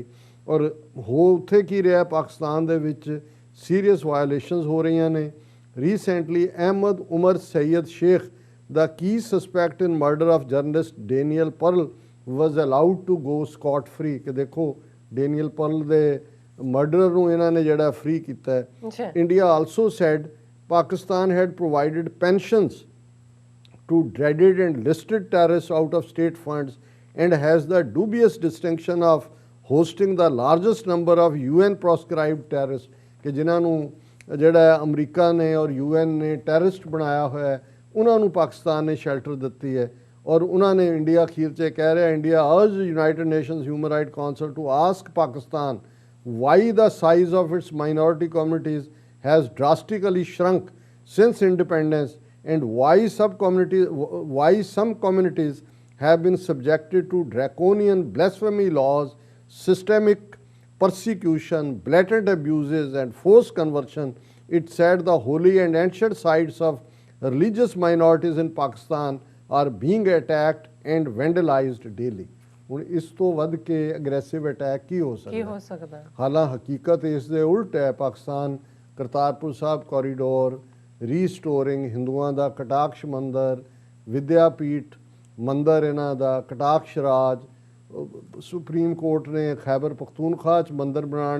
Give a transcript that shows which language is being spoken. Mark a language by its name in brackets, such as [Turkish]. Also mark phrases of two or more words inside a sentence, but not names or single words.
[Punjabi] ਔਰ ਹੋ ਉੱਥੇ ਕੀ ਰਿਹਾ, ਪਾਕਿਸਤਾਨ ਦੇ ਵਿੱਚ [English] serious violations [Punjabi] ਹੋ ਰਹੀਆਂ ਨੇ। ਰੀਸੈਂਟਲੀ ਅਹਿਮਦ ਉਮਰ ਸੈਯਦ ਸ਼ੇਖ ਦਾ ਕੀ [English] suspect in murder of journalist Daniel Pearl was allowed to go scot free, [Punjabi] ਕਿ ਦੇਖੋ ਡੇਨੀਅਲ ਪਰਲ ਦੇ ਮਰਡਰ ਨੂੰ ਇਹਨਾਂ ਨੇ ਜਿਹੜਾ ਫ੍ਰੀ ਕੀਤਾ ਹੈ। [English] India also said Pakistan had provided pensions to dreaded and listed terrorists out of state funds and has the dubious distinction of hosting the largest number of UN proscribed terrorists, [Punjabi] ਕਿ ਜਿਨ੍ਹਾਂ ਨੂੰ ਜਿਹੜਾ ਅਮਰੀਕਾ ਨੇ ਔਰ UN ਨੇ ਟੈਰਰਿਸਟ ਬਣਾਇਆ ਹੋਇਆ ਹੈ, ਉਹਨਾਂ ਨੂੰ ਪਾਕਿਸਤਾਨ ਨੇ ਸ਼ੈਲਟਰ ਦਿੱਤੀ ਹੈ। ਔਰ ਉਹਨਾਂ ਨੇ ਇੰਡੀਆ ਅਖੀਰ 'ਚ ਕਹਿ ਰਿਹਾ, [English] India urge United Nations Human Right Council to ask Pakistan why the size of its minority communities has drastically shrunk since independence and why some communities have been subjected to draconian blasphemy laws, systemic persecution, blatant abuses and forced conversion. It said the holy and ancient sites of religious minorities in Pakistan are being attacked and vandalized daily. [Punjabi] ਹੁਣ ਇਸ ਤੋਂ ਵੱਧ ਕੇ [English] aggressive attack [Punjabi] ਕੀ ਹੋ ਸਕਦਾ? ਹਾਲਾਂ ਹਕੀਕਤ ਇਸ ਦੇ ਉਲਟ ਹੈ। ਪਾਕਿਸਤਾਨ ਕਰਤਾਰਪੁਰ ਸਾਹਿਬ ਕੋਰੀਡੋਰ, ਰੀਸਟੋਰਿੰਗ ਹਿੰਦੂਆਂ ਦਾ ਕਟਾਕਸ਼ ਮੰਦਰ, ਵਿਦਿਆਪੀਠ ਮੰਦਰ ਇਹਨਾਂ ਦਾ, ਕਟਾਕਸ਼ ਰਾਜ, ਸੁਪਰੀਮ ਕੋਰਟ ਨੇ ਖੈਬਰ ਪਖਤੂਨਖਵਾ 'ਚ ਮੰਦਰ ਬਣਾਉਣ